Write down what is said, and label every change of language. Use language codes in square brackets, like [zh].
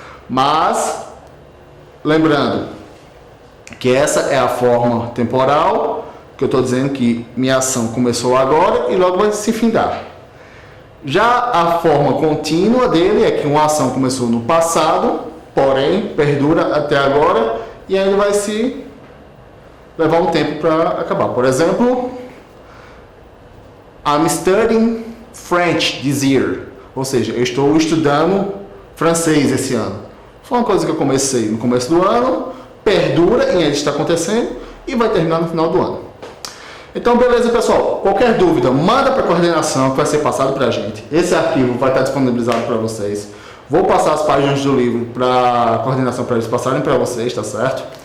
[pt] Mas, lembrando que essa é a forma temporal, que eu estou dizendo que minha ação começou agora e logo vai se findar. Já a forma contínua dele é que uma ação começou no passado, porém perdura até agora e ainda vai se levar um tempo para acabar. Por exemplo, [en] I'm studying French this year. [pt] Ou seja, eu estou estudando francês esse ano. Foi uma coisa que eu comecei no começo do ano, perdura e ainda está acontecendo e vai terminar no final do ano. Então, beleza, pessoal. Qualquer dúvida, manda para a coordenação que vai ser passado para a gente. Esse arquivo vai estar disponibilizado para vocês. Vou passar as páginas do livro para a coordenação para eles passarem para vocês, tá certo?